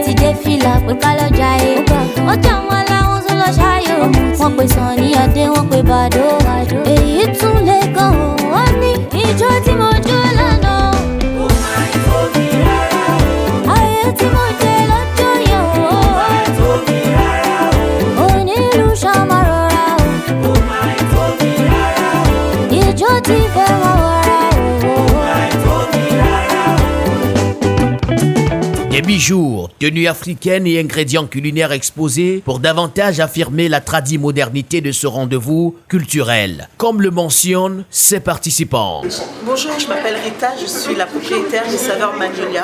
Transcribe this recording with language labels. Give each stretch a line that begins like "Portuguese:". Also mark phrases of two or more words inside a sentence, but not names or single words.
Yoruba: ti dé fìlà pé ká lọ jayé Wọ́n jà wọn láwọn tún lọ ṣayé Wọ́n pe Sànní Adé, wọ́n pe Bàdó Èyí tún lè gan o Wọ́n ní ijó tí mo jó lánàá Ayé tí mo jẹ lọ́jọ́ yẹn o Onílù ṣàmà rọra o Ijó tí fẹ́ mọ́ wọ́ra
French: Des bijoux, tenues africaines et ingrédients culinaires exposés pour davantage affirmer la tradimodernité de ce rendez-vous culturel, comme le mentionnent ses participants. Bonjour, je m'appelle Rita, je suis la propriétaire des Saveurs Magnolia.